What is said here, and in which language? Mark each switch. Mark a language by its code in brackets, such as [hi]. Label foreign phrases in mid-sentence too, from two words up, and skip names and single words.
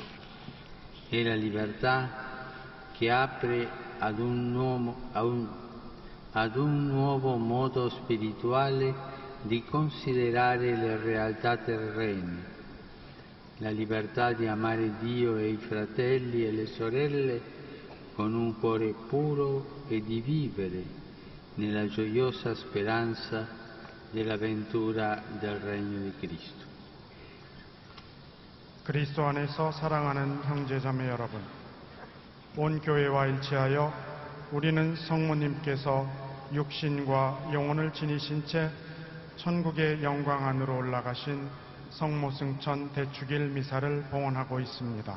[it] È la libertà che apre ad un nuovo modo spirituale di considerare le realtà terrene, la libertà di amare Dio e i fratelli e le sorelle con un cuore puro e di vivere nella gioiosa speranza dell'avventura del regno di Cristo. [ko] 그리스도 안에서 사랑하는 형제자매 여러분, 온 교회와 일치하여 우리는 성모님께서 육신과 영혼을 지니신 채 천국의 영광 안으로 올라가신 성모승천 대축일 미사를 봉헌하고 있습니다.